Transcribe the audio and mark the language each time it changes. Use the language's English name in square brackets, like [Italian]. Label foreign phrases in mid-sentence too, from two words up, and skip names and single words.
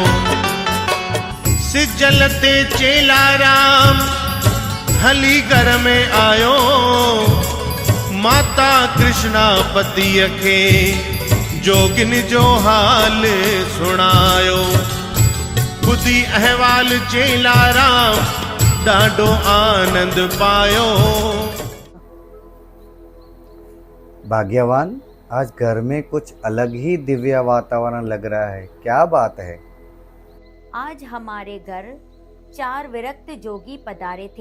[Sindhi] सिजल ते चेलाराम हली घर में आयो माता कृष्णा पतिय खे जोगिन जो हाल सुनायो ॿुधी अहवाल चेलाराम ॾाढो आनंद पायो। [Hindi] भाग्यवान, आज घर में कुछ अलग ही दिव्य वातावरण लग रहा है, क्या बात है? आज हमारे घर 4 विरक्त जोगी पधारे थे।